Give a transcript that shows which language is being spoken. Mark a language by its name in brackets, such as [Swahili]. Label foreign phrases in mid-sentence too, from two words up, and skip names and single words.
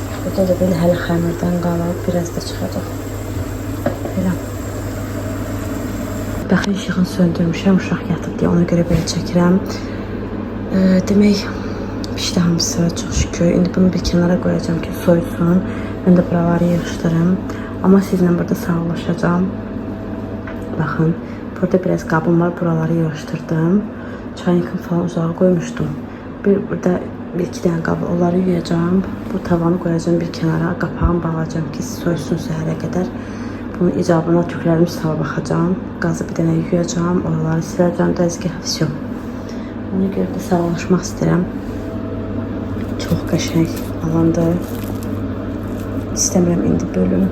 [Azerbaijani] Burada da belə hələ xəmirdən qalıb. Biraz da çıxacaq. Belə. Baxın işığını söndürmüşəm. Uşaq yatıb deyə ona görə belə çəkirəm. Demək pişdi hamısı çox şükür. İndi bunu bir kənara qoyacağım ki soysun. [Turkish] Ben de buraları yığışdırım. Ama sizinle burada sağlaşacağım. Bakın. Burada biraz qabım var. [Azerbaijani] Buraları yığışdırdım. [Turkish] Çaynikimi falan uzağa koymuştum. Burada bir iki tane qabı. [Azerbaijani] Onları yuyacağım. [Turkish] Bu tavanı koyacağım bir kenara. [Azerbaijani] Qapağını bağlayacağım ki soysun səhərə qədər. Bunun icabına tüklərimi sava baxacağım. Qazı bir dənə yuyacağım. Oraları siləcəm. Dəzgah все. Ona görə də sağlaşmaq istəyirəm. Çox qəşəng alandır. İstəmirəm indi bölüm.